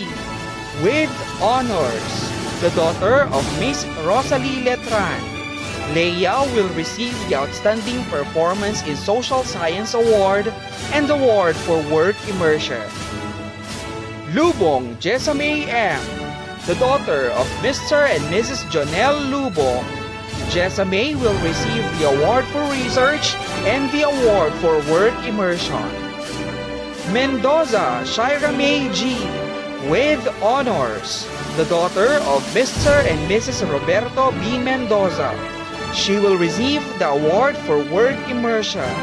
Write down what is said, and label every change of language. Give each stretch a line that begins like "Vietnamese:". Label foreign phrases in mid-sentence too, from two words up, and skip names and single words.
English: with honors, the daughter of Miss Rosalie Letran. Leia will receive the Outstanding Performance in Social Science Award and Award for Work Immersion. Lubong Jessamay M., the daughter of Mr. and Mrs. Jonelle Lubong. Jessamay will receive the Award for Research and the Award for Work Immersion. Mendoza Shira May G. with honors, the daughter of Mr. and Mrs. Roberto B. Mendoza. She will receive the award for work immersion.